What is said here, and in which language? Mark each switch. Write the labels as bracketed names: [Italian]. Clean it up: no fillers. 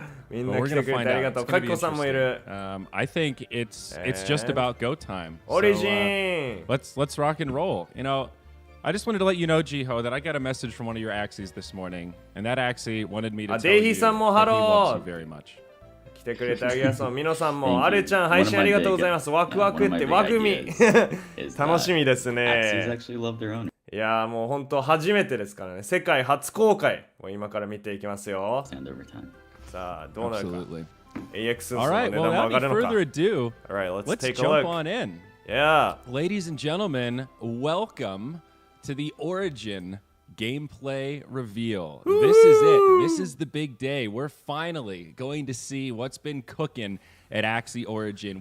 [Japanese] みんな来てくれてありがとう。カキコさんもいる。 [English] I think it's just about go time. Origin! Let's rock and roll. You know, I just wanted to let you know, Jiho, that I got a message from one of your Axies this morning, and that Axie wanted me to tell you that he loves you very much. [Japanese] 来てくれてありがとう。ミノさんも、アルちゃん配信ありがとうございます。ワクワクってワグミ。楽しみですね。いやーもう本当初めてですからね。世界初公開を今から見ていきますよ。さあ、どうなるか。 AX の値段も上がるのか。 [English] Alright, let's take a look. Jump on in. Yeah. Ladies and gentlemen, welcome to the Origin gameplay reveal. Woo! This is it. This is the big day. We're finally going to see what's been cooking at Axie Origin.